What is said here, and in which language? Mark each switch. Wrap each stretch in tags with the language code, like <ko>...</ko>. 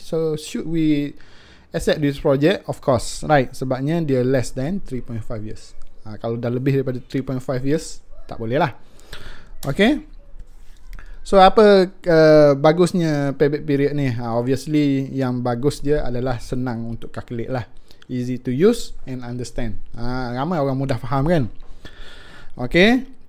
<en>So should we accept this project? Of course, right?</en> <ms>Sebabnya dia</ms> <en>less than 3.5 years.</en> <ms>Kalau dah lebih daripada 3.5 years, tak boleh lah. Okay. So apa bagusnya payback period ni? Obviously yang bagus dia adalah senang untuk calculate lah.</ms> <en>Easy to use and understand.</en> <ms>Ramai orang mudah faham kan?</ms> <en>Okay.</en>